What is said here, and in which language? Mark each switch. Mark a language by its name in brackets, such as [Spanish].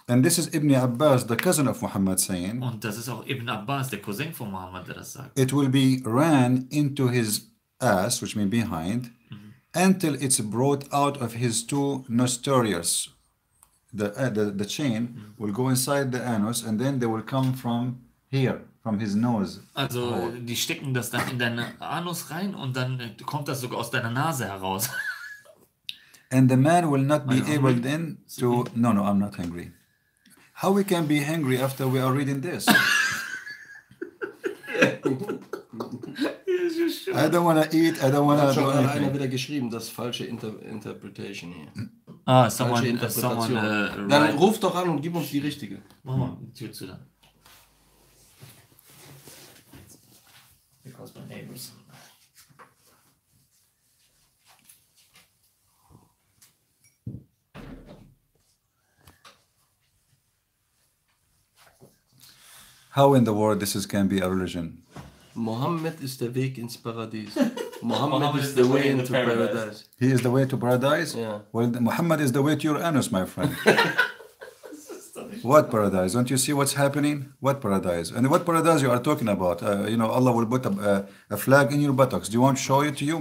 [English] And this is Ibn Abbas, the cousin of Muhammad, saying, [German] Und das ist auch Ibn Abbas, der Cousin von Muhammad, der das sagt. [English] it will be ran into his ass, which means behind, until it's brought out of his two nostrils. The chain will go inside the anus, and then they will come from here, from his nose. Also die stecken das dann in deinen Anus rein und dann kommt das sogar aus deiner Nase heraus. And the man will not be able then to... No, I'm not hungry. How we can be hungry after we are reading this? I don't want to eat, I don't want to do [German] Hat einer [English] anything. [German] wieder geschrieben, das ist falsche Interpretation hier. [English] Someone [German] Dann ruf doch an und gib uns die richtige. Mach mal die Tür zu dann. [English] Because my neighbors. How in the world can be a religion? [German] Mohammed ist der Weg ins Paradies. [English] Mohammed is the way into paradise. He is the way to paradise? Yeah. Well, Muhammad is the way to your anus, my friend. What paradise? Don't you see what's happening? What paradise? And what paradise you are talking about? Allah will put a flag in your buttocks. Do you want to show it to you?